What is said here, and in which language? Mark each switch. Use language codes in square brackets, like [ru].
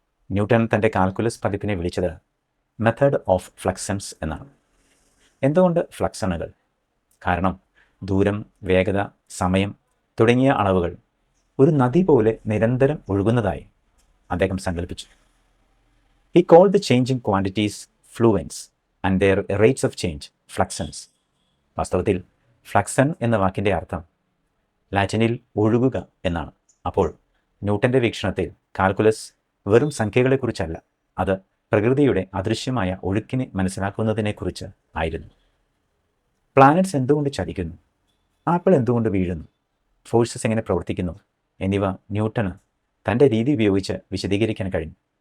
[ml] Newton തൻ്റെ calculus പതിപ്പിനെ വിളിച്ചത് method of ഫ്ലക്സൺസ് എന്നാണ്. എന്തുകൊണ്ട് ഫ്ലക്സണുകൾ? കാരണം ദൂരം, വേഗത, സമയം തുടങ്ങിയ അളവുകൾ ഒരു നദി പോലെ നിരന്തരം ഒഴുകുന്നതായി അദ്ദേഹം സങ്കല്പിച്ചു. [en] He called the changing quantities fluents and their rates of change fluxons. [ml] വാസ്തവത്തിൽ ഫ്ലക്സൺ എന്ന വാക്കിൻ്റെ അർത്ഥം ലാറ്റിനിൽ ഒഴുകുക എന്നാണ്. അപ്പോൾ ന്യൂട്ടൻ്റെ വീക്ഷണത്തിൽ കാൽക്കുലസ് വെറും സംഖ്യകളെക്കുറിച്ചല്ല, അത് പ്രകൃതിയുടെ അദൃശ്യമായ ഒഴുക്കിനെ മനസ്സിലാക്കുന്നതിനെക്കുറിച്ച് ആയിരുന്നു. പ്ലാനറ്റ്സ് എന്തുകൊണ്ട് ചലിക്കുന്നു, ആപ്പിൾ എന്തുകൊണ്ട് വീഴുന്നു, ഫോഴ്സസ് എങ്ങനെ പ്രവർത്തിക്കുന്നു എന്നിവ ന്യൂട്ടന് തൻ്റെ രീതി ഉപയോഗിച്ച് വിശദീകരിക്കാൻ കഴിഞ്ഞു.